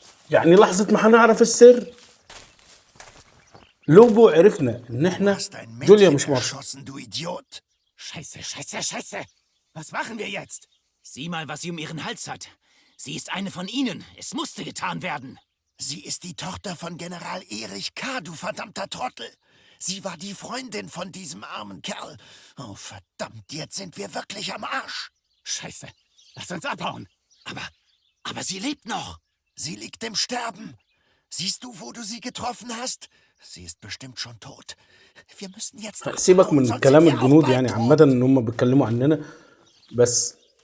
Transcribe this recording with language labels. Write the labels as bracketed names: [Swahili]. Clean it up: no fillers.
[Arabic] يعني لحظة ما هنعرف السر لوبو عرفنا ان احنا جوليا مش مارثا. [German] Du Idiot! Scheiße! Was machen wir jetzt? Sieh mal, was sie um ihren Hals hat. Sie ist eine von ihnen. Es musste getan werden. Sie ist die Tochter von General Erich K., du verdammter Trottel. Sie war die Freundin von diesem armen Kerl. Oh, verdammt, jetzt sind wir wirklich am Arsch. Scheiße, lass uns abhauen. Aber sie lebt noch. Sie liegt im Sterben. Siehst du, wo du sie getroffen hast? Sie ist bestimmt schon tot. Wir müssen jetzt [Arabic] سيبك من كلام الجنود يعني عامة ان هم بيتكلموا عننا بس.